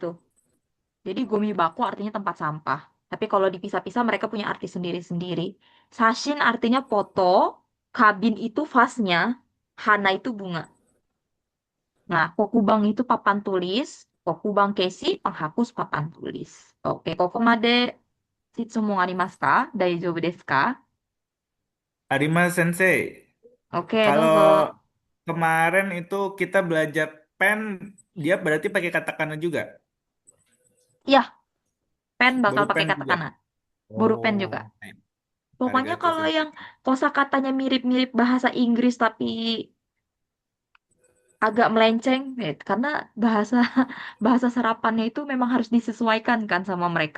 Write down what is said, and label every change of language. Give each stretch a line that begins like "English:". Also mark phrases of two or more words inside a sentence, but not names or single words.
Indonesian: Jadi
Japanese: ゴミ箱
Indonesian: artinya tempat sampah. Tapi kalau dipisah-pisah mereka punya arti sendiri-sendiri. Sashin artinya foto. Kabin itu vasnya. Hana itu bunga. Nah, kokubang itu papan tulis.
Japanese: 黒板消し
Indonesian: penghapus papan tulis. Oke,
Japanese: ここまで質問ありますか? 大丈夫ですか? Arima Sensei,
Indonesian: Oke, kalau dozo. kemarin itu kita belajar pen, dia berarti pakai katakana juga. Iya, pen bakal Baru pakai pen juga. katakana. Pulpen juga. Oh, Pokoknya
Japanese: arigato
Indonesian: kalau yang
Japanese: sensei.
Indonesian: kosakatanya mirip-mirip bahasa Inggris tapi agak melenceng, karena bahasa bahasa serapannya itu memang harus disesuaikan kan sama mereka.